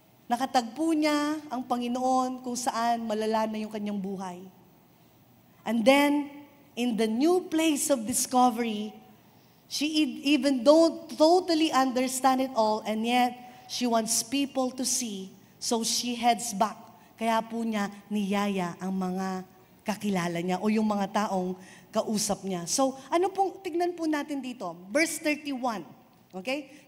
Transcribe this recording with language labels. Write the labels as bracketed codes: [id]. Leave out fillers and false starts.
[tl] Nakatagpo niya ang Panginoon kung saan malala na yung kanyang buhay. [en] And then, in the new place of discovery, she even don't totally understand it all, and yet, she wants people to see, so she heads back. [tl] Kaya po niya niyaya ang mga kakilala niya o yung mga taong kausap niya. So, tignan po natin dito. Verse 31. Okay?